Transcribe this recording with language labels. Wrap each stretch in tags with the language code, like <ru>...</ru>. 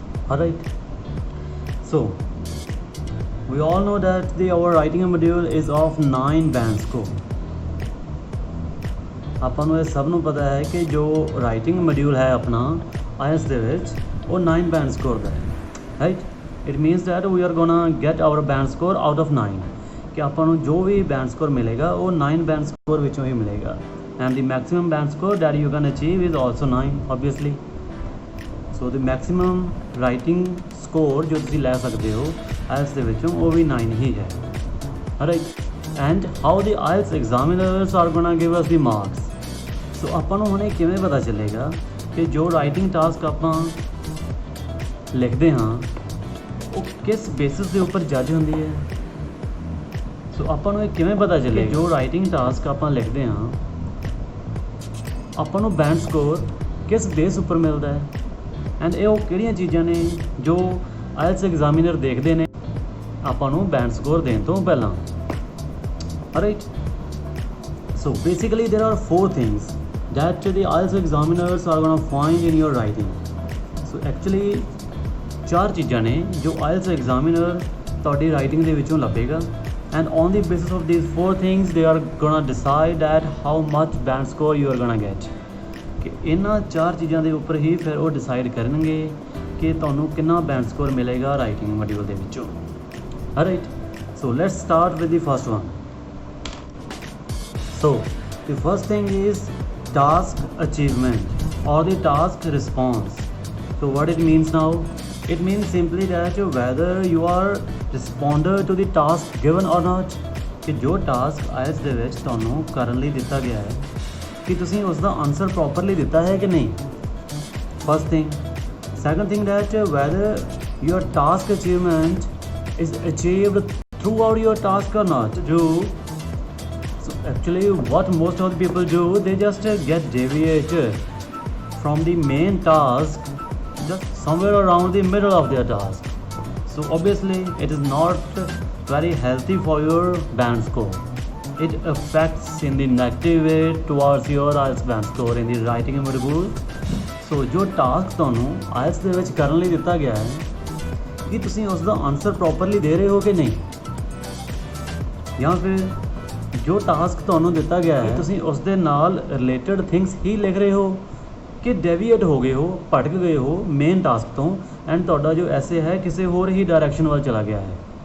<en>Alright, so we all know that our writing module is of 9 band score.</en> <pa>ਆਪਾਂ ਨੂੰ ਇਹ ਸਭ ਨੂੰ ਪਤਾ ਹੈ ਕਿ ਜੋ ਰਾਈਟਿੰਗ ਮੋਡਿਊਲ ਹੈ ਆਪਣਾ IELTS ਦੇ ਵਿੱਚ ਉਹ 9 ਬੈਂਡ ਸਕੋਰ ਦਾ ਹੈ, right.</pa> <en>it means that we are gonna get our band score out of 9,</en> <pa>ਕਿ ਆਪਾਂ ਨੂੰ ਜੋ ਵੀ ਬੈਂਡ ਸਕੋਰ ਮਿਲੇਗਾ ਉਹ 9 ਬੈਂਡ ਸਕੋਰ ਵਿੱਚੋਂ ਹੀ ਮਿਲੇਗਾ।</pa> <en>And the maximum band score that you can achieve is also 9 obviously.</en> <pa>So ਦੀ maximum writing score ਜੋ ਤੁਸੀਂ ਲੈ ਸਕਦੇ ਹੋ IELTS ਦੇ ਵਿੱਚੋਂ ਉਹ ਵੀ 9 ਹੀ ਹੈ, right.</pa> <en>And how the IELTS examiners are gonna give us the marks.</en> <pa>ਸੋ ਆਪਾਂ ਨੂੰ ਹੁਣ ਇਹ ਕਿਵੇਂ ਪਤਾ ਚੱਲੇਗਾ ਕਿ ਜੋ ਰਾਈਟਿੰਗ ਟਾਸਕ ਆਪਾਂ ਲਿਖਦੇ ਹਾਂ ਉਹ ਕਿਸ ਬੇਸਿਸ ਦੇ ਉੱਪਰ ਜੱਜ ਹੁੰਦੀ ਹੈ। ਸੋ ਆਪਾਂ ਨੂੰ ਇਹ ਕਿਵੇਂ ਪਤਾ ਚੱਲੇਗਾ ਜੋ ਰਾਈਟਿੰਗ ਟਾਸਕ ਆਪਾਂ ਲਿਖਦੇ ਹਾਂ ਆਪਾਂ ਨੂੰ ਬੈਂਡ ਸਕੋਰ ਕਿਸ ਬੇਸ ਉੱਪਰ ਮਿਲਦਾ ਹੈ। ਐਂਡ ਇਹ ਉਹ ਕਿਹੜੀਆਂ ਚੀਜ਼ਾਂ ਨੇ ਜੋ IELTS ਐਗਜ਼ਾਮੀਨਰ ਦੇਖਦੇ ਨੇ ਆਪਾਂ ਨੂੰ ਬੈਂਡ ਸਕੋਰ ਦੇਣ ਤੋਂ ਪਹਿਲਾਂ, right.</pa> <en>So basically there are 4 things that the IELTS examiners are going to find in your writing. So actually 4</en> <pa>ਚੀਜ਼ਾਂ ਨੇ ਜੋ IELTS examiner ਤੁਹਾਡੀ ਰਾਈਟਿੰਗ ਦੇ ਵਿੱਚੋਂ ਲੱਭੇਗਾ,</pa> <en>and on the basis of these 4 things they are going to decide that how much band score you are going to get.</en> <pa>ਕਿ ਇਹਨਾਂ 4 ਚੀਜ਼ਾਂ ਦੇ ਉੱਪਰ ਹੀ ਫਿਰ ਉਹ ਡਿਸਾਈਡ ਕਰਨਗੇ ਕਿ ਤੁਹਾਨੂੰ ਕਿੰਨਾ ਬੈਂਡ ਸਕੋਰ ਮਿਲੇਗਾ ਰਾਈਟਿੰਗ ਮੋਡਿਊਲ ਦੇ ਵਿੱਚੋਂ, right.</pa> <en>So let's start with the first one. So the first thing is task achievement or the task response. So what it means now? It means simply that whether you are responder to the task given or not,</en> <hi>कि जो task</hi> <pa>IELTS ਦੇ ਵਿੱਚ ਤੁਹਾਨੂੰ ਕਰਨ ਲਈ ਦਿੱਤਾ ਗਿਆ ਹੈ ਕਿ ਤੁਸੀਂ ਉਸ ਦਾ ਆਨਸਰ ਪ੍ਰੋਪਰਲੀ ਦਿੱਤਾ ਹੈ ਕਿ ਨਹੀਂ,</pa> <en>first thing. Second thing that whether your task achievement is achieved throughout your task or not. Actually what most of the people do, they just get deviated from the main task just somewhere around the middle of their task. So obviously it is not very healthy for your band score. It affects in the negative way towards your IELTS band score in the writing module.</en> <pa>So ਜੋ task ਤੁਹਾਨੂੰ IELTS ਦੇ ਵਿੱਚ ਕਰਨ ਲਈ ਦਿੱਤਾ ਗਿਆ ਹੈ ਕਿ ਤੁਸੀਂ ਉਸ ਦਾ ਆਨਸਰ ਪ੍ਰੋਪਰਲੀ ਦੇ ਰਹੇ ਹੋ ਕਿ ਨਹੀਂ, ਜਾਂ ਫਿਰ ਜੋ ਟਾਸਕ ਤੁਹਾਨੂੰ ਦਿੱਤਾ ਗਿਆ ਹੈ ਤੁਸੀਂ ਉਸ ਦੇ ਨਾਲ ਰਿਲੇਟਡ ਥਿੰਗਸ ਹੀ ਲਿਖ ਰਹੇ ਹੋ ਕਿ ਡੈਵੀਏਟ ਹੋ ਗਏ ਹੋ, ਭਟਕ ਗਏ ਹੋ ਮੇਨ ਟਾਸਕ ਤੋਂ, ਐਂਡ ਤੁਹਾਡਾ ਜੋ ਐਸੇ ਹੈ ਕਿਸੇ ਹੋਰ ਹੀ ਡਾਇਰੈਕਸ਼ਨ ਵੱਲ ਚਲਾ ਗਿਆ ਹੈ।</pa>